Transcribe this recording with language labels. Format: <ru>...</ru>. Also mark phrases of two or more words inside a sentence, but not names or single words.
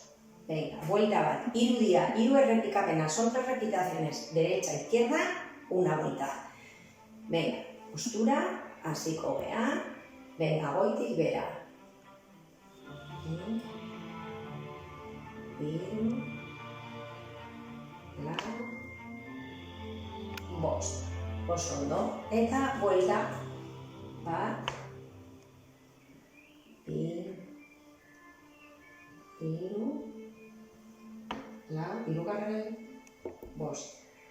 <es>Venga, vuelta</es> <eu>bat. Hiru dira, 3 errepikapenak,</eu> <es>son 3 repeticiones. Derecha, izquierda, una vuelta. Venga, postura,</es> <eu>hasiko gea. Venga, goitik bera. Hiru, lau, bost. Oso ondo. Eta vuelta. Bat, bi, hiru, lau, hirugarren, bost.</eu>